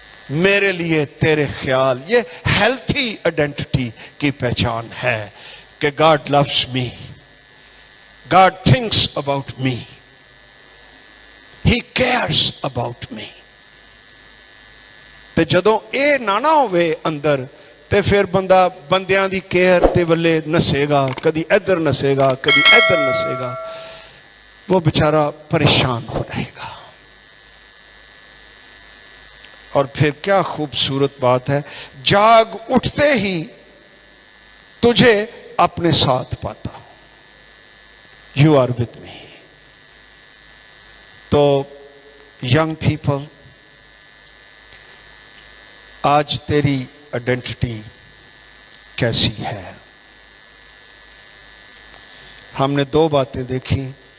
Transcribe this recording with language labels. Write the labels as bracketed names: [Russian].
[Urdu] میرے لیے تیرے خیال، یہ ہیلتھی آئیڈینٹی کی پہچان ہے کہ [English] God loves me, God thinks about me, [Urdu] he cares about me. [Punjabi] تے جدوں اے نانا ہوئے اندر تے پھر بندہ بندیاں دی کیئر تے ولے نسے گا، کدی ادھر نسے گا، کدی ادھر نسے گا، وہ بیچارہ پریشان ہو رہے گا. [Urdu] اور پھر کیا خوبصورت بات ہے، جاگ اٹھتے ہی تجھے اپنے ساتھ پاتا ہوں. [English] You are with me. [Urdu] تو [English] young people, [Urdu] آج تیری آئیڈینٹی کیسی ہے؟ ہم نے دو باتیں دیکھی.